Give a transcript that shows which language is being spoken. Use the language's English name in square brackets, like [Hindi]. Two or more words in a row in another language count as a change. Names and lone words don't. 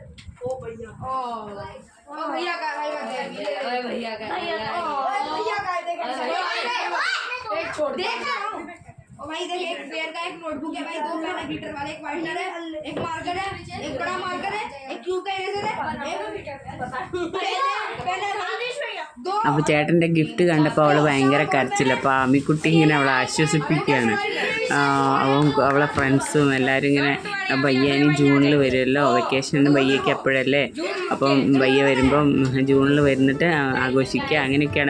[Hindi] ओ भैया भैया का भैया का एक छोड़ देख रहा हूँ। ओ भाई देख, एक पेयर का एक नोटबुक है भाई, 2 पेन है ग्लिटर वाले, एक वाइटनर है, एक मार्कर है, एक बड़ा मार्कर है, एक क्यूब का इरेजर है, [Malayalam] അപ്പോൾ ചേട്ടൻ്റെ ഗിഫ്റ്റ് കണ്ടപ്പോൾ അവൾ ഭയങ്കര കരച്ചില്ല. അപ്പോൾ ആമിക്കുട്ടി ഇങ്ങനെ അവളെ ആശ്വസിപ്പിക്കുകയാണ്. അവളെ ഫ്രണ്ട്സും എല്ലാവരും ഇങ്ങനെ ബയ്യാനി ജൂണിൽ വരുമല്ലോ, വെക്കേഷന് ബയ്യയ്ക്ക് അപ്പോഴല്ലേ, അപ്പം ബയ്യ വരുമ്പം ജൂണിൽ വരുന്നിട്ട് ആഘോഷിക്കുക അങ്ങനെയൊക്കെയാണ്.